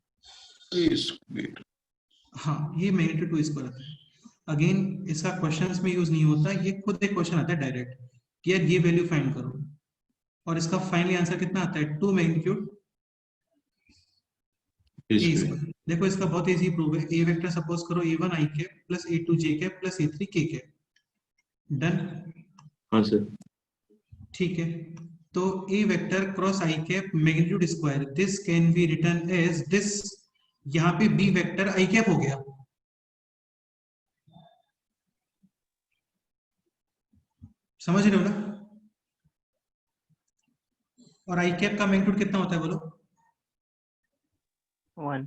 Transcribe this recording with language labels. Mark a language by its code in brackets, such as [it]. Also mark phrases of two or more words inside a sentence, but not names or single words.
[hi] हाँ ये [en] magnitude 2 square [hi] आता है। अगेन इसका क्वेश्चंस में यूज नहीं होता, ये खुद एक क्वेश्चन आता है डायरेक्ट कि यार ये [en] value find [hi] करो, और इसका [en] finally answer [hi] कितना आता है 2 [en] magnitude a square. [hi] देखो इसका बहुत [en] easy proof [hi] है। [en] a vector suppose करो a1 i cap plus a2 j cap plus a3 k cap. Done. [hi] हाँ सर। ठीक है, तो [en] a vector cross i cap magnitude square, this can be written as this, [hi] यहाँ पे [en] b vector i cap [hi] हो गया, समझ रहे हो ना? और [en] i cap [hi] का मैग्नीट्यूड कितना होता है बोलो? 1।